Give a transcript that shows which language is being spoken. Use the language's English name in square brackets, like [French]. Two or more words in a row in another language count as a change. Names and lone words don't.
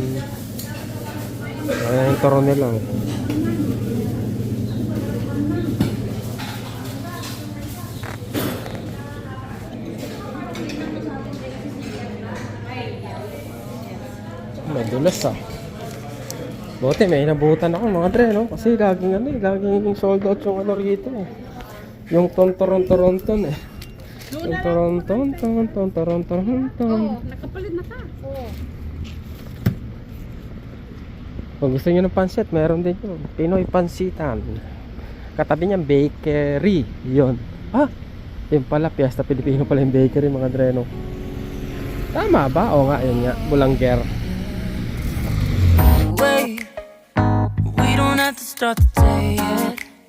[Filipino] Ayan yung turon nila. Madulas ah. Buti may inabutan ako mga dre, no? Kasi laging sold out yung rito eh. Yung ton-toron-toron-ton eh. Yung toron-ton-ton-ton-toron-ton-ton. Oo, nakapalit na ka. Oo. Kung gusto nyo ng pansit, meron din yun. Pinoy Pansitan. Katabi niyang bakery. Yun. Yun pala, Fiesta Pilipino pala yung bakery mga dre, no? Tama ba? Oo nga, yun nga. Bulangger. [English] Wait, we don't have to start the day yet.